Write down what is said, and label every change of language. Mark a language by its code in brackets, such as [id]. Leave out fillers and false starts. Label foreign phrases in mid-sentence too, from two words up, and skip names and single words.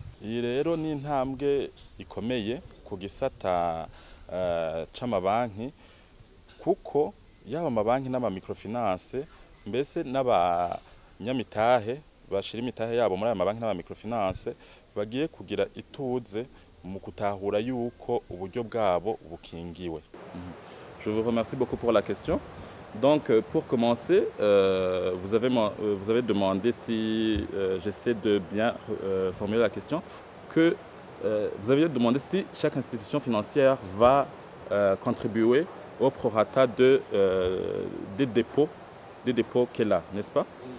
[rn] Iyi rero ni intambwe ikomeye ku gisata c'amabanki, kuko yaba amabanki n'ama microfinance mbese n'abanyamitahe bashira imitahe yabo muri aya mabanki n'ama microfinance bagiye kugira ituze mu kutahura yuko uburyo bwabo bukingiwe. [fr] Je vous remercie beaucoup pour la question. Donc pour commencer, vous avez demandé si j'essaie de bien formuler la question, que vous avez demandé si chaque institution financière va contribuer au prorata des dépôts qu'elle a, n'est-ce pas?